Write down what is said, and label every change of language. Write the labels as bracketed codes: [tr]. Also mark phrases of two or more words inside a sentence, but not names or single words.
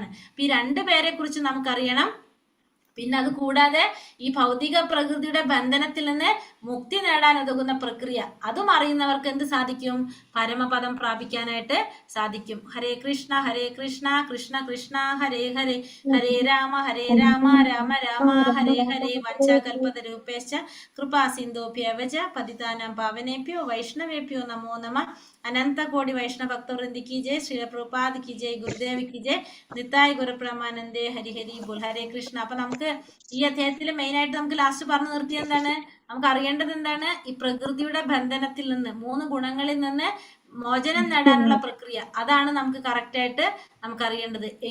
[ml] അപ്പൊ ഈ രണ്ടുപേരെ കുറിച്ച് നമുക്കറിയണം. പിന്നെ അത് കൂടാതെ ഈ ഭൗതിക പ്രകൃതിയുടെ ബന്ധനത്തിൽ നിന്ന് മുക്തി നേടാൻ ഉതകുന്ന പ്രക്രിയ, അതും അറിയുന്നവർക്ക് എന്ത് സാധിക്കും? പരമപദം പ്രാപിക്കാനായിട്ട് സാധിക്കും. [sa] ഹരേ കൃഷ്ണ കൃഷ്ണ കൃഷ്ണ ഹരേ ഹരേ, ഹരേ രാമ രാമ രാമ ഹരേ ഹരേ. വഞ്ചകൽപതരൂപേശ്ച കൃപാ സിന്ധോഭ്യവച പതിതാനാം പാവനേഭ്യോ വൈഷ്ണവേഭ്യോ നമോ നമഃ. അനന്ത കോടി വൈഷ്ണവ ഭക്തവൃന്ദി കി ജയ്, ശ്രീല പ്രഭുപാദ് കി ജയ്, ഗുരുദേവ് കി ജയ്, നിത്തായ് ഗുരുപ്രമാനന്ദേ, ഹരി ഹരി ബോൾ. [ml] ഹരേ കൃഷ്ണ. അപ്പൊ നമുക്ക് ഈ അധ്യായത്തിൽ മെയിൻ ആയിട്ട് നമുക്ക് ലാസ്റ്റ് പറഞ്ഞു നിർത്തിയത് എന്താണ്? നമുക്ക് അറിയേണ്ടത് എന്താണ്? ഈ പ്രകൃതിയുടെ ബന്ധനത്തിൽ നിന്ന്, മൂന്ന് ഗുണങ്ങളിൽ നിന്ന് മോചനം നേടാനുള്ള പ്രക്രിയ, അതാണ് നമുക്ക് കറക്റ്റ് ആയിട്ട് നമുക്ക് അറിയേണ്ടത്.